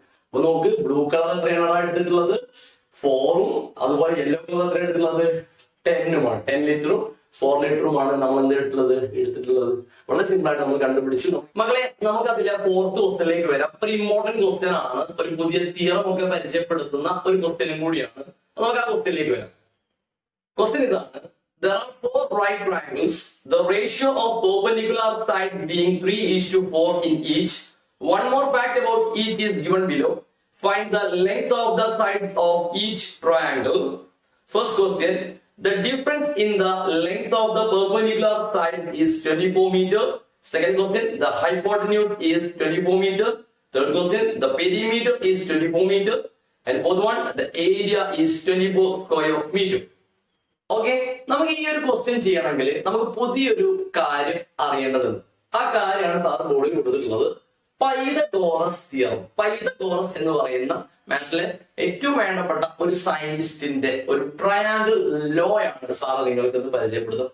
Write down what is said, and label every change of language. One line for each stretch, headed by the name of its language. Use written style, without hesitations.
Malayalam: അപ്പൊ നോക്ക്, blue colour എത്രയാണ് എടുത്തിട്ടുള്ളത്? 4ഉം അതുപോലെ യെല്ലോ കളർ എത്ര എടുത്തിട്ടുള്ളത്? 10ഉമാണ്. 10 ലിറ്ററും 4 ലിറ്ററുമാണ് നമ്മൾ എന്ത് എടുത്തിട്ടുള്ളത്. വളരെ സിമ്പിൾ ആയിട്ട് നമ്മൾ കണ്ടുപിടിച്ചു. മക്കളെ, നമുക്ക് അതിലെ 4th ക്വസ്റ്റ്യനിലേക്ക് വരാം. ഒരു ഇമ്പോർട്ടന്റ് ക്വസ്റ്റ്യൻ ആണ്. ഒരു പുതിയ തിയറം ഒക്കെ പരിചയപ്പെടുത്തുന്ന ഒരു ക്വസ്റ്റ്യനും കൂടിയാണ്. നമുക്ക് ആ ക്വസ്റ്റ്യനിലേക്ക് വരാം. ക്വസ്റ്റ്യൻ ഇതാണ്:
English: there are 4 right triangles, the ratio of perpendicular sides being 3:4 in each. One more fact about each is given below. Find the length of the sides of each triangle. First question: the difference in the length of the perpendicular sides is 24 meter. Second question: the hypotenuse is 24 meter. Third question: the perimeter is 24 meter. And fourth one: the area is 24 square meter.
Malayalam: Okay, നമുക്ക് ഈ ഒരു question ചെയ്യണമെങ്കിൽ നമുക്ക് പുതിയൊരു കാര്യം അറിയേണ്ടതുണ്ട്. ആ കാര്യമാണ് സാർ ബോർഡിൽ കൊടുത്തിട്ടുള്ളത്. Pythagoras theorem. പൈതഗോറസ് എന്ന് പറയുന്ന മാത്സിലെ ഏറ്റവും വേണ്ടപ്പെട്ട ഒരു സയന്റിസ്റ്റിന്റെ ഒരു ട്രയാങ്കിൾ ലോ ആണ് സാറ് നിങ്ങൾക്ക് ഇത് പരിചയപ്പെടുന്നത്.